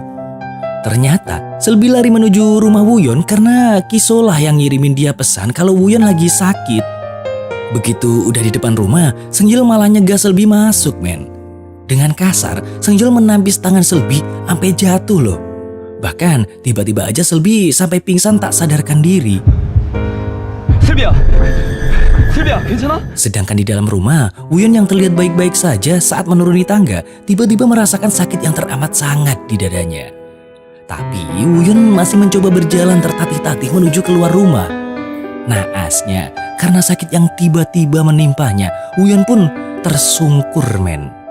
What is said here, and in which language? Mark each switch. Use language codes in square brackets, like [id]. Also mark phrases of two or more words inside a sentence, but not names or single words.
[id] Ternyata Selby lari menuju rumah Wooyeon karena Kisolah yang ngirimin dia pesan kalau Wooyeon lagi sakit. Begitu udah di depan rumah, Seung-yeol malah nyegah Selby masuk, men. Dengan kasar, Seung-yeol menampis tangan Selby sampai jatuh loh. Bahkan tiba-tiba aja Selby sampai pingsan tak sadarkan diri. [ko] 슬비야, 슬비야, 괜찮아? [id] Sedangkan di dalam rumah, Wooyeon yang terlihat baik-baik saja saat menuruni tangga tiba-tiba merasakan sakit yang teramat sangat di dadanya. Tapi Wooyeon masih mencoba berjalan tertatih-tatih menuju keluar rumah. Naasnya, karena sakit yang tiba-tiba menimpanya, Wooyeon pun tersungkur, men.